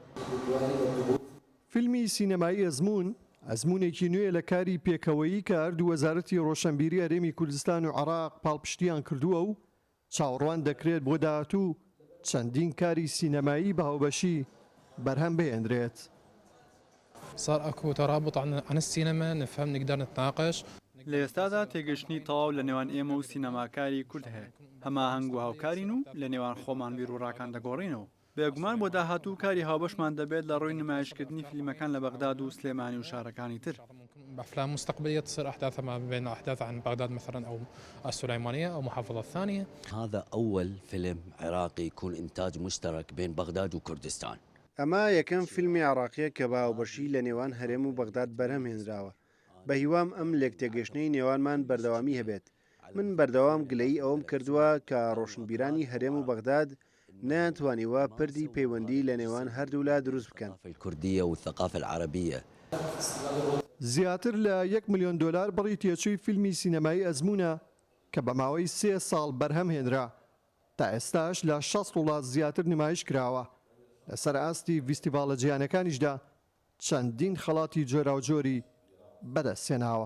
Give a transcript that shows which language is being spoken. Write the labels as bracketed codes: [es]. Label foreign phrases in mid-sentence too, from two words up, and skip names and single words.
[ckb] فیلمی سینەمایی ئەزمونێکی نوێ لە کاری پێکەوەیی کە هەردوو وەزارەتی ڕۆشنبیری هەرێمی کوردستان و عێراق پاڵپشتیان کردووە و چاوەڕوان دەکرێت بۆ داهاتوو چەندین کاری سینەمایی بە هاوبەشی بەرهەم بهێنرێت. [ar] صار اكو ترابط عن السينما نفهم نقدر نتناقش. [ckb] لە ئێستادا تێگەشتنی تەواو لە نێوان ئێمە و سینەماکاری کورد هەیە. هەماهەنگ و هاوکارین و لە نێوان خۆمان بیر و ڕاکان دەگۆڕینەوە. بێگومان بۆ داهاتوو کاری هاوبەشمان دەبێت لە ڕووی نمایشکردنی فیلمەکان لە بەغداد و سلێمانی و شارەکانی تر. [ar] بأفلام مستقبلية تصير أحداثها ما بين أحداث عن بغداد مثلا أو السليمانية أو محافظة ثانية. هذا أول فيلم عراقي يكون إنتاج مشترك بين بغداد وكردستان. [ckb] ئەمە یەکەم فیلمی عراقیە کە باوبەشی لە نێوان هەرێم و بەغداد بەرهەم هێنراوە. بە هیوام ئەم لێکتێگەشتنەی نێوانمان بەردەوامی هەبێت. من بەردەوام گلەی ئەوم کردووە کە ڕۆشنبیرانی هەرێم و بەغداد نەیانتوانیوە پردی پەیوەندی لە نێوان هەردوولا دروست بکەن. [ar] الكردية والثقافة العربية. [ckb] زیاتر لە 1 ملیۆن دلار بڕی تێچووی فیلمی سینەمایی ئەزمونە کە بە ماوەی 3 ساڵ بەرهەم هێنرا. تا ئێستاش لە 60 وڵات زیاتر نمایش کراوە. لەسەر ئاستی ڤیستیڤالە جیهانەکانیشدا چەندین خەڵاتی جۆرا و جۆری بەدەستێناوە.